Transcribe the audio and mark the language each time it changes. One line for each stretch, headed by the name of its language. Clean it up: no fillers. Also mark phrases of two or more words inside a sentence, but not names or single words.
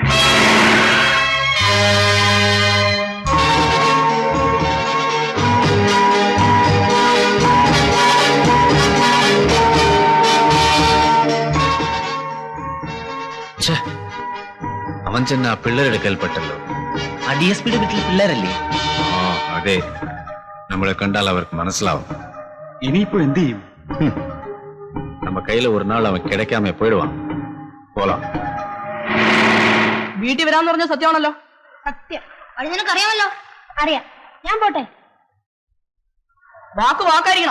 Malayalam: അവൻ ചെന്ന ആ പിള്ളേരുടെ കൽപ്പെട്ടല്ലോ. ആ DSPയുടെ വീട്ടിൽ പിള്ളേരല്ലേ? ആ അതെ, നമ്മളെ കണ്ടാൽ അവർക്ക് മനസ്സിലാവും. ഇനിയിപ്പോ എന്ത് ചെയ്യും?
Tamil: நம்ம கையில ஒரு நாள் அவன் கிடைக்காம போயிடுவான். போலாம்.
Malayalam: വീട്ടിൽ വരാന്ന് പറഞ്ഞ സത്യമാണല്ലോ. സത്യം. അത് നിനക്കറിയാമല്ലോ. അറിയാം. ഞാൻ പോട്ടെ. വാക്ക് വാക്കായിരിക്കണം.